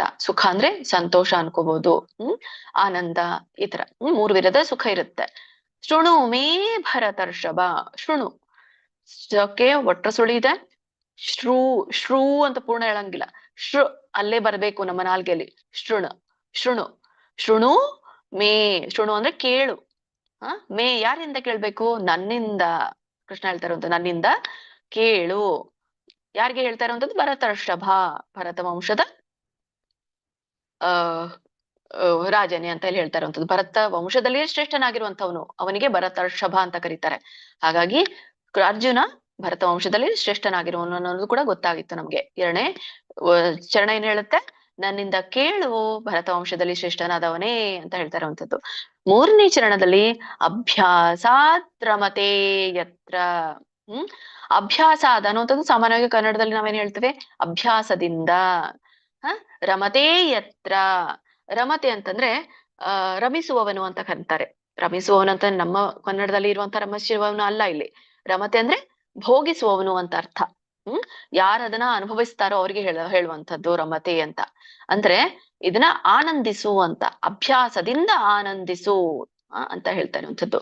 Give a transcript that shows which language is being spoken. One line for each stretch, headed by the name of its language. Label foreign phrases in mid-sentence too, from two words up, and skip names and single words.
Kannada: ಸುಖ ಅಂದ್ರೆ ಸಂತೋಷ ಅನ್ಕೋಬಹುದು, ಆನಂದ, ಈ ತರ 3 ವಿಧದ ಸುಖ ಇರುತ್ತೆ.
Sanskrit: ಶೃಣು ಮೇ ಭರತರ್ಷಭ.
Kannada: ಶೃಣು, ಕ್ಕೆ ಒಟ್ರ ಸುಳಿ ಇದೆ. ಶ್ರೂ ಅಂತ ಪೂರ್ಣ ಹೇಳಂಗಿಲ್ಲ, ಅಲ್ಲೇ ಬರ್ಬೇಕು ನಮ್ಮ ನಾಲ್ಗೆಯಲ್ಲಿ.
Sanskrit: ಶೃಣು, ಶೃಣು ಮೇ.
Kannada: ಶೃಣು ಅಂದ್ರೆ ಕೇಳು. ಮೇ ಯಾರಿಂದ ಕೇಳ್ಬೇಕು? ನನ್ನಿಂದ. ಕೃಷ್ಣ ಹೇಳ್ತಾ ಇರುವಂತ ನನ್ನಿಂದ ಕೇಳು. ಯಾರಿಗೆ ಹೇಳ್ತಾ ಇರುವಂತದ್ದು? ಭರತರ್ಷಭ, ಭರತ ವಂಶದ ರಾಜನೇ ಅಂತ ಹೇಳಿ ಹೇಳ್ತಾ ಇರುವಂತದ್ದು. ಭರತ ವಂಶದಲ್ಲಿಯೇ ಶ್ರೇಷ್ಠನಾಗಿರುವಂತವನು, ಅವನಿಗೆ ಭರತರ್ಷಭ ಅಂತ ಕರೀತಾರೆ. ಹಾಗಾಗಿ ಅರ್ಜುನ ಭರತ ವಂಶದಲ್ಲಿ ಶ್ರೇಷ್ಠನಾಗಿರುವನು ಅನ್ನೋದು ಕೂಡ ಗೊತ್ತಾಗಿತ್ತು ನಮ್ಗೆ. 2ನೇ ಚರಣ ಏನ್ ಹೇಳುತ್ತೆ? ನನ್ನಿಂದ ಕೇಳು, ಭರತ ವಂಶದಲ್ಲಿ ಶ್ರೇಷ್ಠನಾದವನೇ ಅಂತ ಹೇಳ್ತಾ ಇರುವಂತದ್ದು. 3ನೇ ಚರಣದಲ್ಲಿ
Sanskrit: ಅಭ್ಯಾಸಾತ್ ರಮತೆ ಯತ್ರ.
Kannada: ಅಭ್ಯಾಸಾದ ಅನ್ನುವಂಥದ್ದು ಸಾಮಾನ್ಯವಾಗಿ ಕನ್ನಡದಲ್ಲಿ ನಾವೇನ್ ಹೇಳ್ತೇವೆ? ಅಭ್ಯಾಸದಿಂದ.
Sanskrit: ರಮತೆ ಯತ್ರ.
Kannada: ರಮತೆ ಅಂತಂದ್ರೆ ರಮಿಸುವವನು ಅಂತ ಕರೀತಾರೆ. ರಮಿಸುವವನು ಅಂತ ನಮ್ಮ ಕನ್ನಡದಲ್ಲಿ ಇರುವಂತ ರಮಿಸುವವನು ಅಲ್ಲ. ಇಲ್ಲಿ ರಮತೆ ಅಂದ್ರೆ ಭೋಗಿಸುವವನು ಅಂತ ಅರ್ಥ. ಯಾರದನ್ನ ಅನುಭವಿಸ್ತಾರೋ ಅವ್ರಿಗೆ ಹೇಳುವಂಥದ್ದು ರಮತೆ ಅಂತ. ಅಂದ್ರೆ ಇದನ್ನ ಆನಂದಿಸು ಅಂತ, ಅಭ್ಯಾಸದಿಂದ ಆನಂದಿಸು ಅಂತ ಹೇಳ್ತಾ ಇರುವಂಥದ್ದು.